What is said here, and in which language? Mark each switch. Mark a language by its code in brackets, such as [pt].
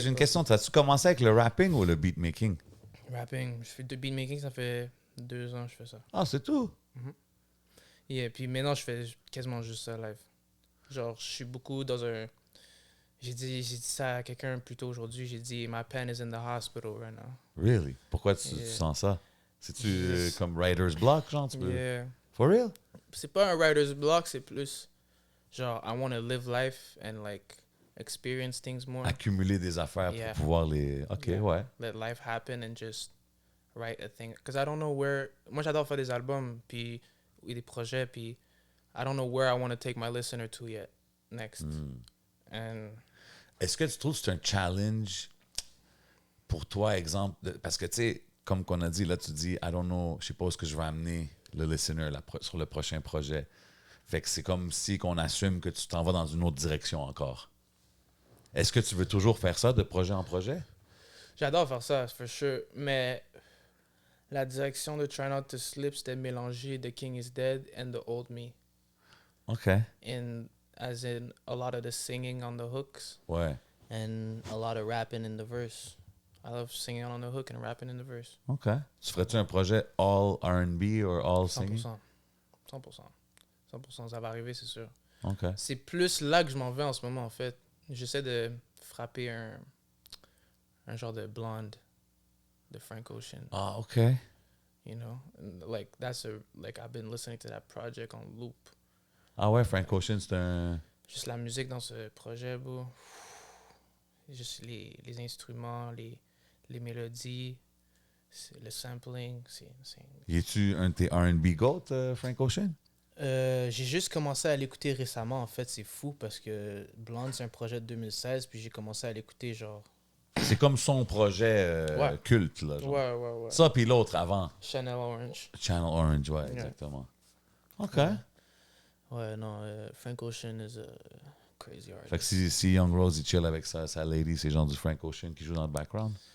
[fr] j'ai une question. As-tu commencé avec le rapping ou le beatmaking? Rapping. Je fais de beatmaking, ça fait 2 ans que je fais ça. Ah, c'est tout? Et puis maintenant, je fais quasiment juste ça live. Genre, je suis beaucoup dans un... J'ai dit ça à quelqu'un plus tôt aujourd'hui. J'ai dit, [en] my pen is in the hospital right now. Really? [fr] Pourquoi tu sens ça? C'est-tu comme writer's block, genre? Tu peux... [en] Yeah. For real? [fr] C'est pas un writer's block, c'est plus... [en] Genre, I want to live life and like experience things more. [fr] Accumuler des affaires pour pouvoir les... OK, ouais. [en] Let life happen and just write a thing. Because I don't know where... [fr] Moi, j'adore faire des albums, puis des projets, puis [en] I don't know where I want to take my listener to yet next. And... [fr] Est-ce que tu trouves que c'est un challenge pour toi, exemple, parce que, tu sais, comme qu'on a dit, là, tu dis, [en] I don't know, [fr] je sais pas où est-ce que je vais amener le listener sur le prochain projet. Fait que c'est comme si qu'on assume que tu t'en vas dans une autre direction encore. Est-ce que tu veux toujours faire ça de projet en projet? J'adore faire ça, [en] for sure. [fr] Mais la direction de Try Not to Slip, c'était mélanger The King is Dead and The Old Me. [en] OK. as in a lot of the singing on the hooks [fr] Ouais. [en] and a lot of rapping in the verse. I love singing on the hook and rapping in the verse. OK. [fr] Tu ferais-tu un projet [en] all R&B or all 100%. singing? [fr] 100%. 100%, ça va arriver, c'est sûr. [en] OK. [fr] C'est plus là que je m'en vais en ce moment, en fait. J'essaie de frapper un genre de blonde de Frank Ocean. Ah, OK. [en] You know? And like, I've been listening to that project on loop. [fr] Ah ouais, Frank Ocean, c'est un... Juste la musique dans ce projet, bro. Juste les instruments, les mélodies, le sampling, c'est insane. Y es-tu un de tes R&B GOAT, Frank Ocean? J'ai juste commencé à l'écouter récemment, en fait, c'est fou parce que Blonde, c'est un projet de 2016, puis j'ai commencé à l'écouter genre... C'est comme son projet Ouais. culte, là. Genre. Ouais. Ça, puis l'autre avant. Chanel Orange. Channel Orange, ouais, exactement. OK. Ouais, non, [en] Frank Ocean is a crazy artist. [fr] Fait que si Young Rose, il chill avec sa lady, c'est genre du Frank Ocean qui joue dans le background.